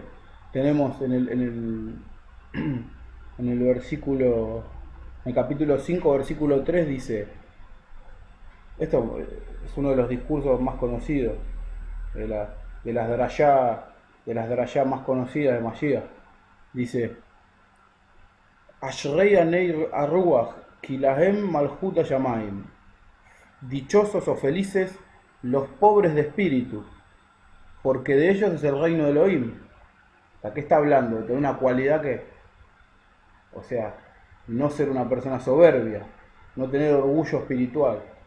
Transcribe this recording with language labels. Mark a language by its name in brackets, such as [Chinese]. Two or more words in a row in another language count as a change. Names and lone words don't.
[Spanish] Tenemos en el versículo, en el capítulo 5, versículo 3, dice, esto es uno de los discursos más conocidos, de las drayá más conocidas de Mashiach. Dice, [Hebrew] אשרי עניי הרוח כי להם מלכות השמיים. [Spanish] Dichosos o felices los pobres de espíritu, porque de ellos es el reino de Elohim. ¿A qué está hablando? De una cualidad que, o sea, no ser una persona soberbia, no tener orgullo espiritual.